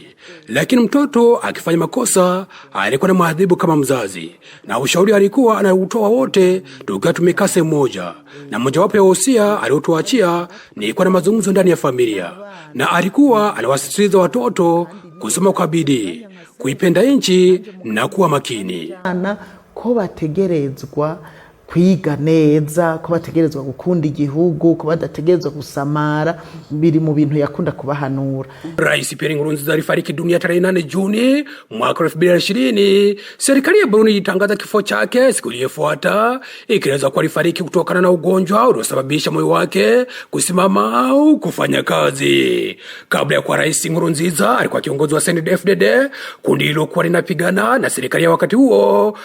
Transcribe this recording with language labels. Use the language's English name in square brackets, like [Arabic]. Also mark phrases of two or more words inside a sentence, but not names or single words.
[Swahili] Lakini mtoto akifanya makosa alikuwa anamwadhibu kama mzazi, na ushauri alikuwa anautoa wote tukiwa tumekaa sehemu moja. Na mojawapo ya wosia aliotuachia ni kuwa na mazungumzo ndani ya familia, na alikuwa anawasisitiza watoto kusoma kwa bidii, kuipenda nchi na kuwa makini. [Rundi] Ko bategerezwa kwiga neza, ko bategerezwa gukunda igihugu, ko badategerezwa gusamara, biri mu bintu yakunda kubahanura. [Swahili] Rais Pierre Nkurunziza alifariki dunia tarehe 8 Juni mwaka 2020. Serikali ya Burundi ilitangaza kifo chake siku iliyofuata, ikieleza kuwa alifariki kutokana na ugonjwa uliosababisha moyo wake kusimama au kufanya kazi. Kabla ya kuwa Rais Nkurunziza alikuwa kiongozi wa CNDD-FDD, kundi lilokuwa linapigana na serikali ya wakati huo.